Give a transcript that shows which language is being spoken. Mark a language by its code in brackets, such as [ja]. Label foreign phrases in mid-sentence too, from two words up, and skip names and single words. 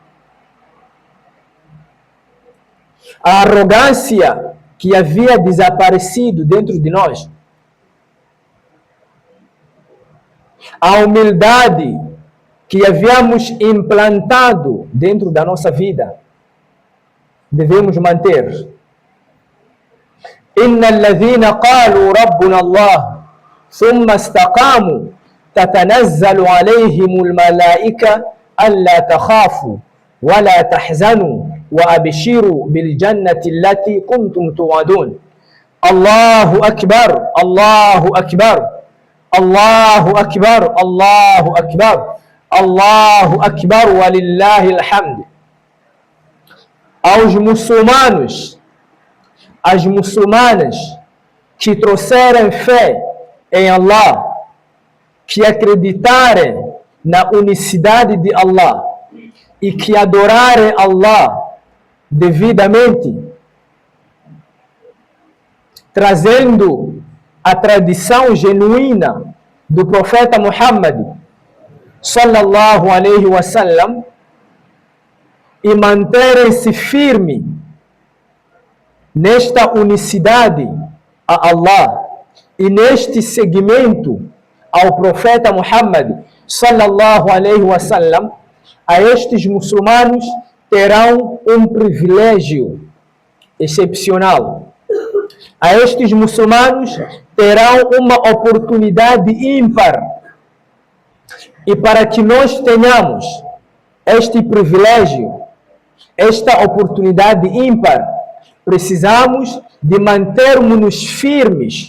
[pt] A arrogância que havia desaparecido dentro de nós, a humildade que havíamos implantado dentro da nossa vida, devemos manter. [ar] إن الذين قالوا ربنا الله ثم استقاموا تتنزل عليهم الملائكة ألا تخافوا ولا تحزنوا وأبشروا بالجنة التي كنتم توعدون. الله أكبر الله أكبر الله أكبر الله أكبر الله أكبر ولله الحمد. [pt] Aos muçulmanos, as muçulmanas que trouxerem fé em Allah, que acreditarem na unicidade de Allah e que adorarem Allah devidamente, trazendo a tradição genuína do profeta Muhammad [ar] صلى الله عليه وسلم, [pt] e manterem-se firmes nesta unicidade a Allah e neste seguimento ao profeta Muhammad [ar] صلى الله عليه وسلم, [pt] a estes muçulmanos terão um privilégio excepcional. A estes muçulmanos terão uma oportunidade ímpar. E para que nós tenhamos este privilégio, esta oportunidade ímpar, precisamos de mantermos-nos firmes.